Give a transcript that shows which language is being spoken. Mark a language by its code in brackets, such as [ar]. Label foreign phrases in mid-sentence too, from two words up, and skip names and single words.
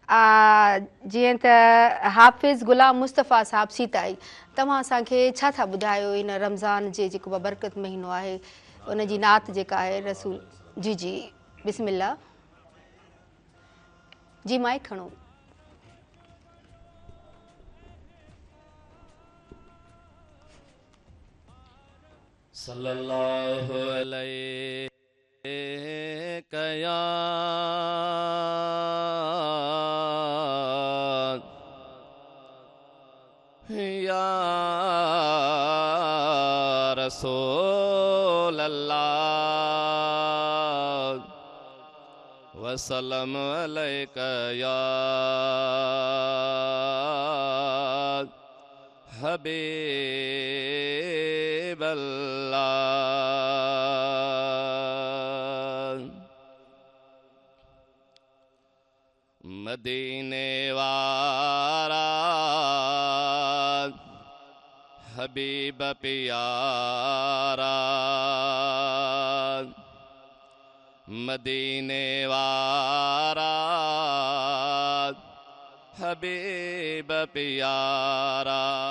[sd] जीअं त हाफ़िज़ ग़ुलाम मुस्तफ़ा साहब सीताई, तव्हां असांखे छा था ॿुधायो इन रमज़ान जे जेको बरकत महीनो आहे उन जी नात जेका आहे रसूल जी जी बिस्मिल्लाह जी माइक खणो। [ar] صلى الله عليه يا رسول الله وسلم عليك يا حبيب الله. [sd] मदीने वारा हबीब प्यारा, मदीने वारा हबीब प्यारा।